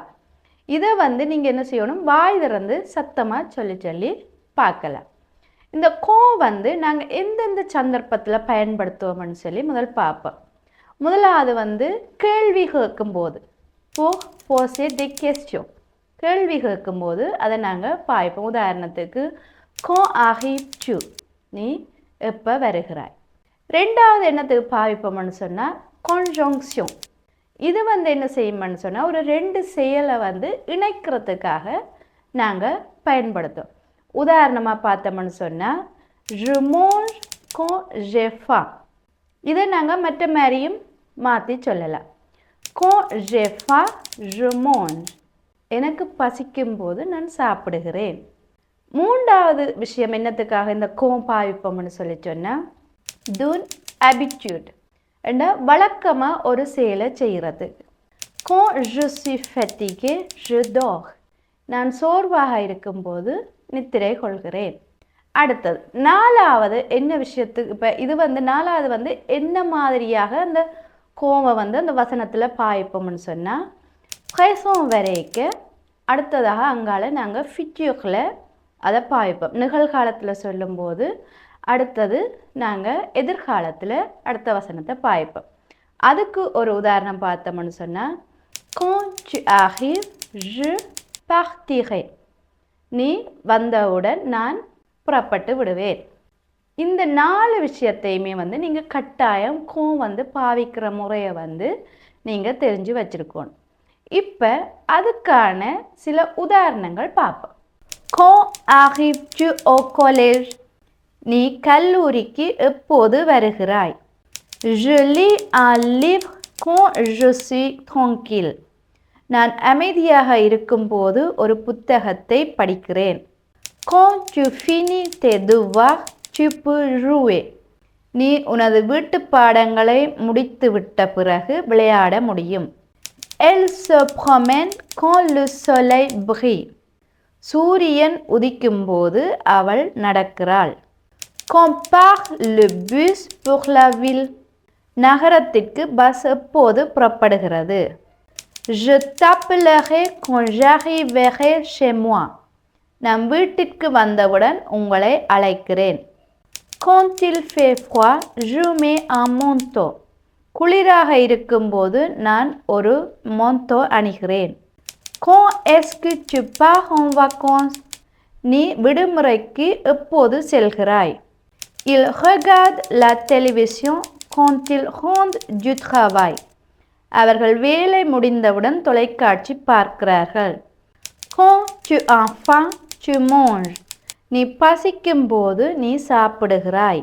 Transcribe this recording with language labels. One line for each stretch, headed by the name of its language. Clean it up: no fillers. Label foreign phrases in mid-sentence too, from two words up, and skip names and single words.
Tamil: இதை நீங்கள் என்ன செய்யணும், வாய் திறந்து சத்தமாக சொல்லி பார்க்கலாம். இந்த நாங்கள் எந்தெந்த சந்தர்ப்பத்தில் பயன்படுத்துவோம்னு சொல்லி முதல் பார்ப்போம். முதலாவது கேள்வி கேட்கும்போது,
French: poser des questions,
Tamil: கேள்வி கேட்கும்போது அதை நாங்கள் பாய்ப்போம். உதாரணத்துக்கு,
French: quand arrives-tu,
Tamil: நீ எப்போ வருகிறாய். ரெண்டாவது என்னத்துக்கு பாவிப்போம்னு சொன்னால் conjonction. இது என்ன செய்யும்னு சொன்னால், ஒரு ரெண்டு செயலை இணைக்கிறதுக்காக நாங்கள் பயன்படுத்துவோம். உதாரணமாக பார்த்தோம்னு சொன்னால்,
French: je mange quand j'ai faim.
Tamil: இதை நாங்கள் மற்ற மாதிரியும் மாற்றி சொல்லலாம்.
French: quand j'ai faim, je mange.
Tamil: எனக்கு பசிக்கும் போது நான் சாப்பிடுகிறேன். மூன்றாவது விஷயம் என்னத்துக்காக இந்த பாவிப்போம்னு சொல்லி சொன்னால்,
French: d'une habitude,
Tamil: என்ற வழக்கமாக ஒரு செயலை செய்கிறது.
French: quand je suis fatigué, je dors.
Tamil: நான் சோர்வாக இருக்கும்போது நித்திரை கொள்கிறேன். அடுத்தது நாலாவது என்ன விஷயத்துக்கு, இப்போ இது நாலாவது என்ன மாதிரியாக அந்த கோவை அந்த வசனத்தில் பாய்ப்போம்னு சொன்னால், பிரசம் வரைக்க அடுத்ததாக அங்கால நாங்கள் ஃபிட்யூக்கில் அதை பாய்ப்போம். நிகழ்காலத்தில் சொல்லும்போது அடுத்தது நாங்கள் எதிர்காலத்தில் அடுத்த வசனத்தை பாய்ப்போம். அதுக்கு ஒரு உதாரணம் பார்த்தோம்னு சொன்னால்,
French: quand tu arrives, je partirai.
Tamil: நீ வந்தவுடன் நான் புறப்பட்டு விடுவேன். இந்த 4 விஷயத்தையுமே நீங்கள் கட்டாயம் பாவிக்கிற முறையை நீங்கள் தெரிஞ்சு வச்சுருக்கணும். இப்போ அதுக்கான சில உதாரணங்கள் பார்ப்போம்.
French: Quand arrives-tu au collège?
Tamil: நீ கல்லூரிக்கு எப்போது வருகிறாய்?
French: Je lis un livre quand je suis tranquille.
Tamil: நான் அமைதியாக இருக்கும்போது ஒரு புத்தகத்தை படிக்கிறேன்.
French: Quand tu finis tes devoirs, tu peux jouer.
Tamil: நீ உனது வீட்டுப் பாடங்களை முடித்துவிட்ட பிறகு விளையாட முடியும்.
French: Elle se promène quand le soleil brille.
Tamil: சூரியன் உதிக்கும்போது அவள் நடக்கிறாள்.
French: Quand part le bus pour la ville?
Tamil: நகரத்திற்கு பஸ் எப்போது புறப்படுகிறது?
French: Je t'appellerai quand j'arriverai chez moi.
Tamil: நான் வீட்டிற்கு வந்தவுடன் உங்களை அழைக்கிறேன்.
French: Quand il fait froid, je mets un manteau.
Tamil: குளிராக இருக்கும்போது நான் ஒரு manteau அணிகிறேன்.
French: Quand est-ce que tu pars en vacances?
Tamil: நீ விடுமுறைக்கு எப்போது செல்கிறாய்?
French: Il regarde la télévision quand il rentre du travail.
Tamil: அவர்கள் வேலை முடிந்தவுடன் தொலைக்காட்சி பார்க்கிறார்கள்.
French: Quand tu as faim, tu manges.
Tamil: நீ பசிக்கும்போது நீ சாப்பிடுகிறாய்.